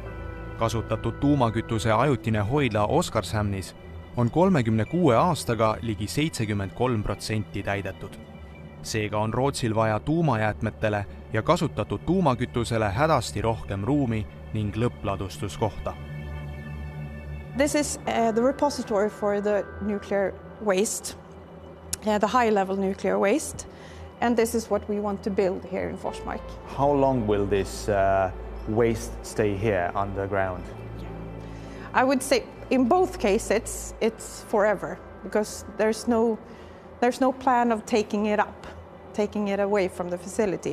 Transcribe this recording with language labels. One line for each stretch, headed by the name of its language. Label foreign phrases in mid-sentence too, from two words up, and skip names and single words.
Estonian: Kasutatud tuumakütuse ajutine hoidla Oskarshamnis on 36 aastaga ligi 73% täidetud. Seega on Rootsil vaja tuumajäätmetele ja kasutatud tuumakütusele hädasti rohkem ruumi ning lõppladustuskohta.
English: This is the repository for the nuclear waste, the high-level nuclear waste, and this is what we want to build here in Forsmark. How long will this waste stay here underground? I would say in both cases it's forever because there's no plan of taking it away from the facility.